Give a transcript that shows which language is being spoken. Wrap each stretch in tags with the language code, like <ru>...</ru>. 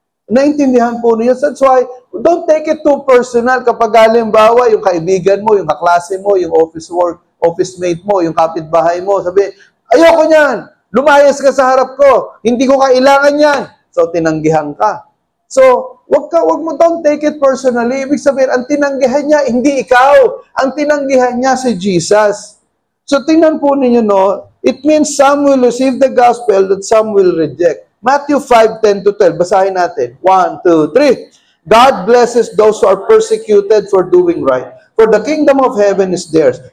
<tl>Naintindihan po niyo.</tl> <en>That's why, don't take it too personal</en> <tl>kapag halimbawa, yung kaibigan mo, yung kaklase mo, yung office mate mo, yung kapitbahay mo, sabi, ayoko niyan, lumayas ka sa harap ko, hindi ko kailangan yan. So, tinanggihan ka.</tl> <en>So, don't take it personally.</en> <tl>Ibig sabihin, ang tinanggihan niya, hindi ikaw. Ang tinanggihan niya si Jesus.</tl> <en>So,</en> <tl>tingnan po ninyo, no,</tl> <en>it means some will receive the gospel that some will reject.</en> <tl>Matthew 5:10-12. Basahin natin. 1, 2, 3.</tl> <en>God blesses those who are persecuted for doing right, for the kingdom of heaven is theirs.</en>